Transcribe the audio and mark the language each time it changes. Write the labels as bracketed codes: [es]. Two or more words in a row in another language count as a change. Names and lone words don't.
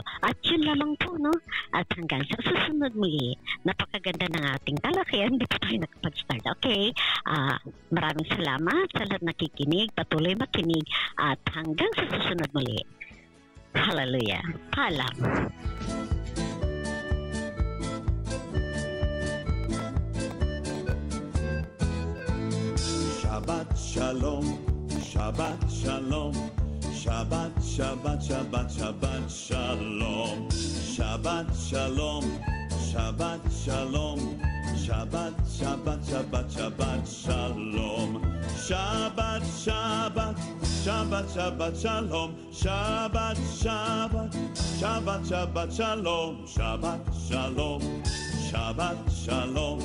[tl] At yun lamang po, no? At hanggang sa susunod muli, napakaganda ng ating talakayan. Hindi pa tayo nakapag-start. Okay? Maraming salamat sa lahat nakikinig. Patuloy makinig. At hanggang sa susunod muli. Hallelujah. Paalam. [he] שבת שלום, שבת שלום, שבת, שבת, שבת, שבת שלום, שבת שלום, שבת שלום, שבת, שבת, שבת, שבת שלום, שבת, שבת, שבת, שבת שלום, שבת, שבת, שבת, שבת שלום, שבת שלום, שבת שלום.